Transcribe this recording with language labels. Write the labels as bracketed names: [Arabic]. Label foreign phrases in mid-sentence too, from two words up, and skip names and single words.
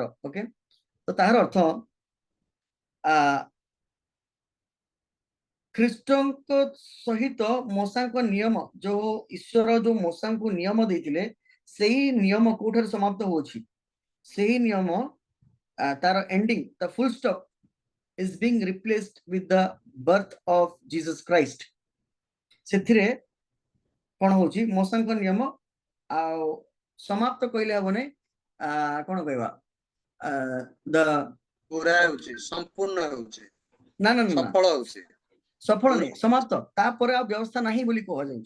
[Odia] ଓକେ, ତ ତାହାର ଅର୍ଥ ଖ୍ରୀଷ୍ଟଙ୍କ ସହିତ ମୋସାଙ୍କ ନିୟମ, ଯୋଉ ଈଶ୍ୱର ଯୋଉ ମୋସାଙ୍କୁ ନିୟମ ଦେଇଥିଲେ ସେଇ ନିୟମ କୋଉଠାରେ ସମାପ୍ତ ହଉଛି, ସେଇ ନିୟମ ତାର ଏଣ୍ଡିଂ, [English] the full stop is being replaced with the birth of Jesus Christ। [Odia] ସେଥିରେ କଣ ହଉଛି ମୋସାଙ୍କ ନିୟମ ଆଉ ସମାପ୍ତ କହିଲେ ହବନି, କଣ କହିବା ପୁରା ହେଉଛି, ସମ୍ପୂର୍ଣ୍ଣ ହେଉଛି, ନା ନା ନା ସଫଳ ହେଉଛି, ସଫଳ ନାହିଁ, ସମାପ୍ତ, ତାପରେ ଆଉ ବ୍ୟବସ୍ଥା ନାହିଁ ବୋଲି କୁହାଯାଉଛି।